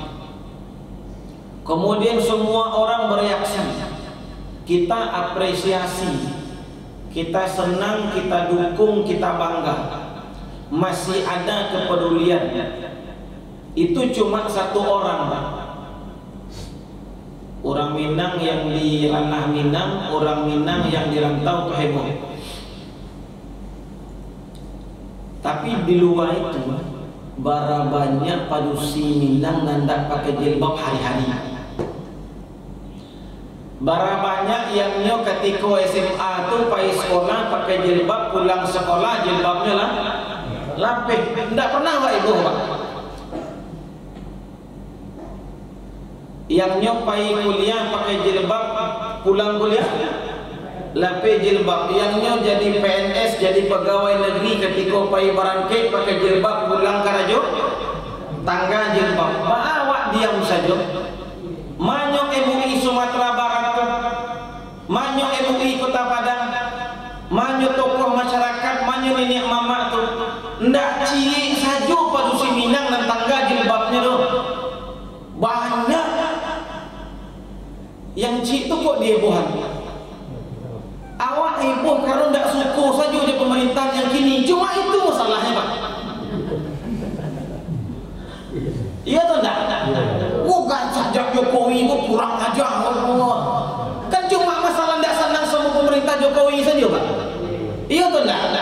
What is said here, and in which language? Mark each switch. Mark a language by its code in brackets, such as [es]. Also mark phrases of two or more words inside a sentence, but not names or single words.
[id] Kemudian semua orang bereaksi, kita apresiasi, kita senang, kita dukung, kita bangga. Masih ada kepedulian. Itu cuma satu orang, orang Minang yang di ranah Minang, orang Minang yang di rantau heboh. [min] Tapi di luar itu bara banyak padusi Minang nandak pakai jilbab hari-hari. Bara banyak yang nyo ketika SMA tuh pai sekolah pakai jilbab, pulang sekolah jilbabnya lah lapih. Ndak pernah Pak Ibu Pak. Yang nyo pai kuliah pakai jilbab, pulang kuliah lapih jilbab. Yang nyo jadi PNS, jadi pegawai negeri ketika pai barangkit pakai jilbab, pulang karajo tangga jilbab. Awak diam saja. Manyo MUI Sumatera Barat, manyo MUI Kota Padang, manyo tokoh masyarakat, manyo nenek mama tu ndak cilik saja padusi Minang dan tangga jilbabnya tu. Banyak yang cik tu kok dia hebohan. Awak heboh karena ndak suka saja di pemerintahan yang kini. [id] Cuma itu masalahnya Pak. Iya atau enggak? Bukan saja Jokowi itu kurang ajar. Kan cuma masalah enggak senang sama pemerintah Jokowi saja Pak. Iya atau enggak?